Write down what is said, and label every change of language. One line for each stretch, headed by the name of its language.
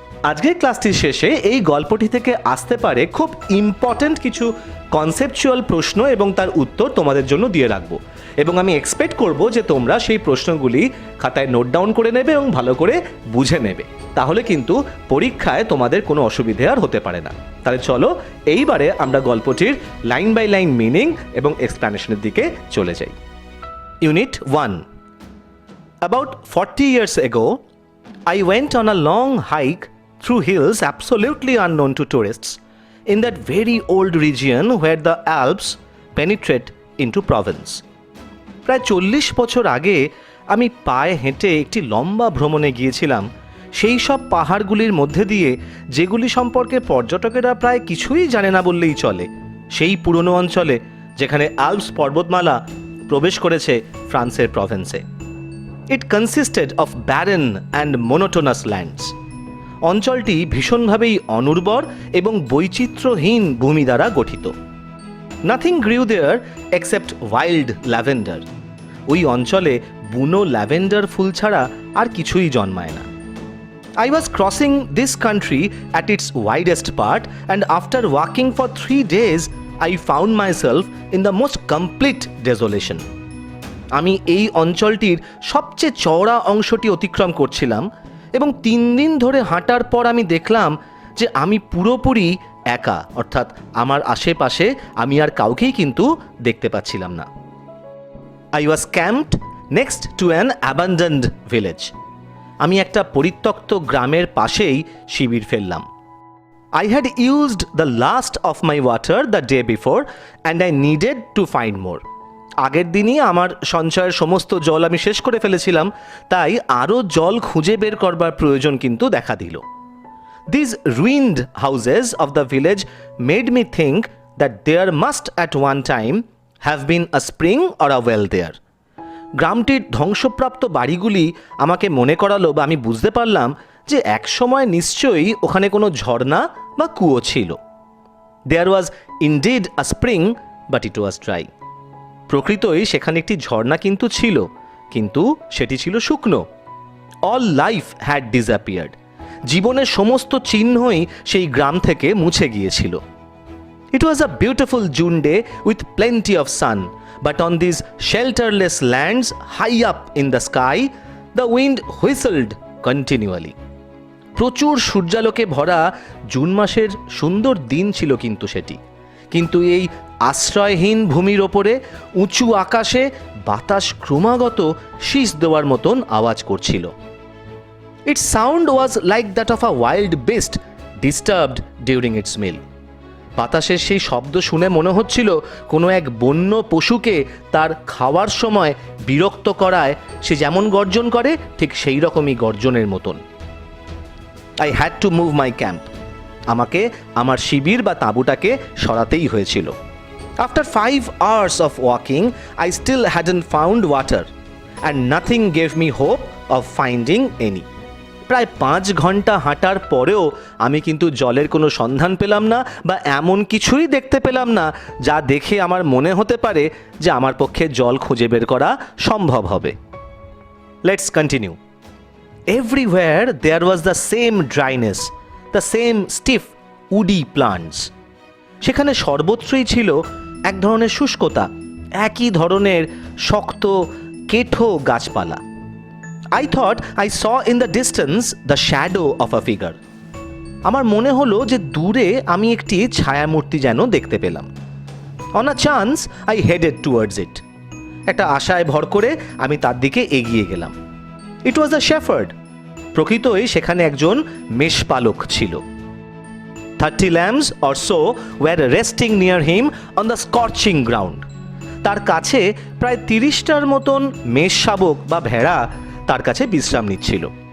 Bangla: আজকের ক্লাসটির শেষে এই গল্পটি থেকে আসতে পারে খুব ইম্পর্ট্যান্ট কিছু কনসেপচুয়াল প্রশ্ন এবং তার উত্তর তোমাদের জন্য দিয়ে রাখবো, এবং আমি এক্সপেক্ট করব যে তোমরা সেই প্রশ্নগুলি খাতায় নোট ডাউন করে নেবে এবং ভালো করে বুঝে নেবে। তাহলে কিন্তু পরীক্ষায় তোমাদের কোনো অসুবিধে আর হতে পারে না। তাহলে চলো এইবারে আমরা গল্পটির লাইন বাই লাইন মিনিং এবং এক্সপ্লানেশনের দিকে চলে যাই।
English: Unit 1. About 40 years ago, I went on a long hike through hills absolutely unknown to tourists in that very old region where the Alps penetrate into Provence.
Bangla: প্রায় 40 বছর আগে আমি পায়ে হেঁটে একটি লম্বা ভ্রমণে গিয়েছিলাম সেই সব পাহাড়গুলির মধ্যে দিয়ে যেগুলি সম্পর্কে পর্যটকেরা প্রায় কিছুই জানে না বললেই চলে, সেই পুরনো অঞ্চলে যেখানে আল্পস পর্বতমালা প্রবেশ করেছে ফ্রান্সের প্রভিন্সে।
English: It consisted of barren and monotonous lands.
Bangla: অঞ্চলটি ভীষণভাবেই অনুর্বর এবং বৈচিত্র্যহীন ভূমি দ্বারা গঠিত।
English: Nothing grew there except wild lavender.
Bangla: ওই অঞ্চলে বুনো ল্যাভেন্ডার ফুল ছাড়া আর কিছুই জন্মায় না।
English: I was crossing this country at its widest part, and after walking for 3 days, I found myself in the most complete desolation.
Bangla: আমি এই অঞ্চলটির সবচেয়ে চওড়া অংশটি অতিক্রম করছিলাম এবং 3 দিন ধরে হাঁটার পর আমি দেখলাম যে আমি পুরোপুরি একা, অর্থাৎ আমার আশেপাশে আমি আর কাউকেই কিন্তু দেখতে পাচ্ছিলাম না।
English: I was camped next to an abandoned village.
Bangla: আমি একটা পরিত্যক্ত গ্রামের পাশেই শিবির ফেললাম।
English: I had used the last of my water the day before and I needed to find more.
Bangla: আগের দিনই আমার সঞ্চয়ের সমস্ত জল আমি শেষ করে ফেলেছিলাম, তাই আরও জল খুঁজে বের করবার প্রয়োজন কিন্তু দেখা দিল।
English: These ruined houses of the village made me think that there must at one time have been a spring or a well there.
Bangla: গ্রামটির ধ্বংসপ্রাপ্ত বাড়িগুলি আমাকে মনে করালো বা আমি বুঝতে পারলাম যে এক সময় নিশ্চয়ই ওখানে কোনো ঝর্ণা বা কুয়ো ছিল।
English: There was indeed a spring, but it was dry.
Bangla: প্রকৃতই সেখানে একটি ঝর্ণা কিন্তু ছিল, কিন্তু সেটি ছিল শুকনো।
English: All life had disappeared.
Bangla: জীবনের সমস্ত চিহ্নই সেই গ্রাম থেকে মুছে গিয়েছিল।
English: It was a beautiful June day with plenty of sun, but on these shelterless lands high up in the sky, the wind whistled continually.
Bangla: প্রচুর সূর্যালোকে ভরা জুন মাসের সুন্দর দিন ছিল কিন্তু সেটি, কিন্তু এই আশ্রয়হীন ভূমির ওপরে উঁচু আকাশে বাতাস ক্রমাগত শীষ দেওয়ার মতন আওয়াজ করছিল।
English: Its sound was like that of a wild beast disturbed during its meal.
Bangla: বাতাসের সেই শব্দ শুনে মনে হচ্ছিল কোনো এক বন্য পশুকে তার খাওয়ার সময় বিরক্ত করায় সে যেমন গর্জন করে ঠিক সেই রকমই গর্জনের মতন।
English: I had to move my camp.
Bangla: আমাকে আমার শিবির বা তাঁবুটাকে সরাতেই হয়েছিল।
English: After 5 hours of walking, I still hadn't found water, and nothing gave me hope of finding any.
Bangla: প্রায় 5 ঘন্টা হাঁটার পরেও আমি কিন্তু জলের কোনো সন্ধান পেলাম না বা এমন কিছুই দেখতে পেলাম না যা দেখে আমার মনে হতে পারে যে আমার পক্ষে জল খুঁজে বের করা সম্ভব হবে।
English: Let's continue. Everywhere there was the same dryness, the same stiff woody plants.
Bangla: সেখানে সর্বত্রই ছিল এক ধরনের শুষ্কতা, একই ধরনের শক্ত কেঠো গাছপালা।
English: I thought I saw in the distance the shadow of a figure.
Bangla: আমার মনে হলো যে দূরে আমি একটি ছায়ামূর্তি যেন দেখতে পেলাম।
English: On a chance I headed towards it.
Bangla: একটা আশায় ভর করে আমি তার দিকে এগিয়ে গেলাম।
English: It was a shepherd.
Bangla: প্রকৃতই সেখানে একজন মেষপালক ছিল।
English: 30 lambs or so were resting near him on the scorching ground.
Bangla: তার কাছে প্রায় 30টার মতন মেষ শাবক বা ভেড়া তার কাছে বিশ্রাম নিচ্ছিল।